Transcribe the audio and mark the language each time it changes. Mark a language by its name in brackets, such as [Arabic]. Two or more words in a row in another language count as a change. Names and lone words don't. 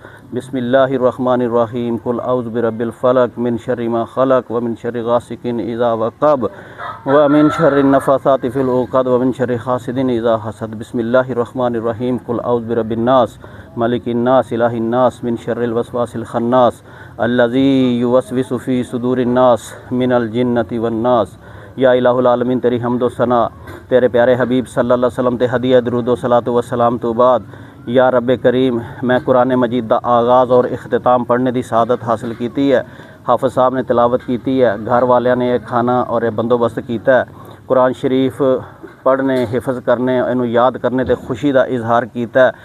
[Arabic] بسم الله الرحمن الرحيم قل أعوذ برب الفلق من شر ما خلق ومن شر غاسق إذا وقب ومن شر النفاثات في العقد ومن شر حاسد إذا حسد. بسم الله الرحمن الرحيم قل أعوذ برب الناس ملك الناس إله الناس من شر الوسواس الخناس الذي يوسوس في صدور الناس من الجنة والناس. يا إله العالمين [Urdu] تیری حمد و ثنا تیرے پیارے حبیب [Arabic] صلى الله عليه وسلم [Urdu] تے ہدیہ درود و صلوٰۃ و سلام تو بعد یا ربِ کریم میں قرآن مجید کا آغاز اور اختتام پڑھنے کی سعادت حاصل کی ہے. حافظ صاحب نے تلاوت کی ہے، گھر والیاں نے ایک کھانا اور ایک بندوبست کیا ہے. قرآن شریف پڑھنے حفظ کرنے اینوں یاد کرنے تے خوشی کا اظہار کیا ہے.